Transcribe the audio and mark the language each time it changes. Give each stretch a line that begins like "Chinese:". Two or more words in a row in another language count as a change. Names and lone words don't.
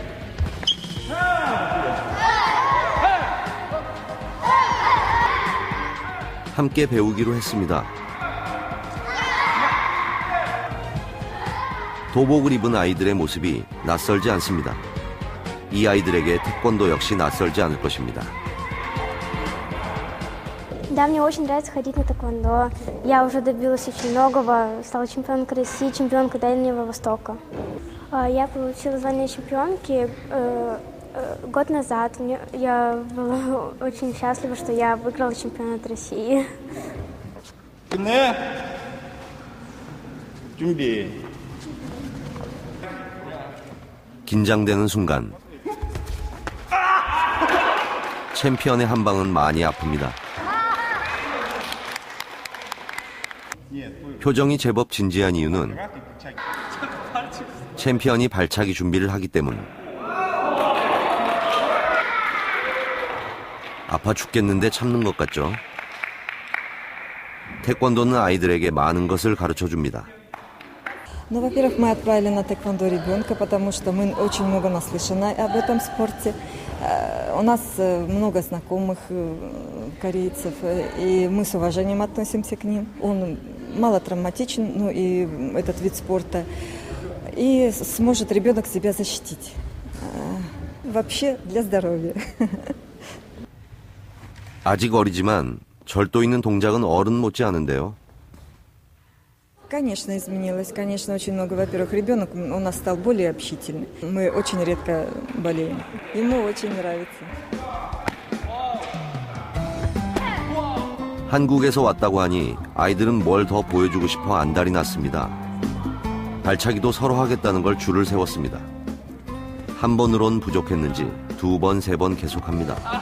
Korean: 함께 배우기로 했습니다. 도복을 입은 아이들의 모습이 낯설지 않습니다. 이 아이들에게 태권도 역시 낯설지 않을 것입니다.
Russian: Да, мне очень нравится ходить на тэквондо. Я уже добилась очень многого, стала чемпионкой России, чемпионкой Дальнего Востока. Я получила звание чемпионки год назад. Я была очень счастлива, что я выиграла чемпионат России.
Korean: 끝내. 준비. 긴장되는 순간 챔피언의 한 방은 많이 아픕니다. 표정이 제법 진지한 이유는 챔피언이 발차기 준비를 하기 때문. 아파 죽겠는데 참는 것 같죠? 태권도는 아이들에게 많은 것을 가르쳐줍니다.
Russian: Ну, во-первых, мы отправили на тэквондо ребенка, потому что мы очень много наслышаны об этом спорте. У нас много знакомых корейцев, и мы с уважением относимся к ним. Он мало травматичен, ну и этот вид спорта, и сможет ребенок себя защитить. Вообще для здоровья.
Korean: 아직 어리지만 절도 있는 동작은 어른 못지 않은데요.
Russian: Конечно, изменилось. Конечно, очень много. Во-первых, ребенок у нас стал более общительный. Мы очень редко болеем. Ему очень нравится.
Korean: 한국에서 왔다고 하니 아이들은 뭘 더 보여주고 싶어 안달이 났습니다. 발차기도 서로 하겠다는 걸 줄을 세웠습니다. 한 번으론 부족했는지 두 번, 세 번 계속합니다.